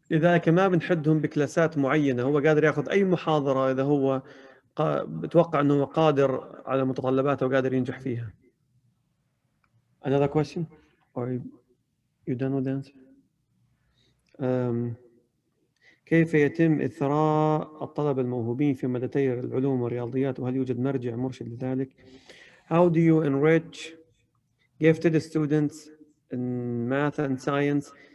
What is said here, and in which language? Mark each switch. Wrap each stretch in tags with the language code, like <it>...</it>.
<ar>لذلك ما بنحدهم بكلاسات معينة، هو قادر ياخذ أي محاضرة إذا هو بتوقع أنه قادر على متطلباتها وقادر ينجح فيها.</ar> <en>Another question? Or you done with the answer?</en> <ar>كيف يتم إثراء الطلبة الموهوبين في مادتي العلوم والرياضيات، وهل يوجد مرجع مرشد لذلك؟</ar> <en>How do you enrich gifted students in math and science?</en>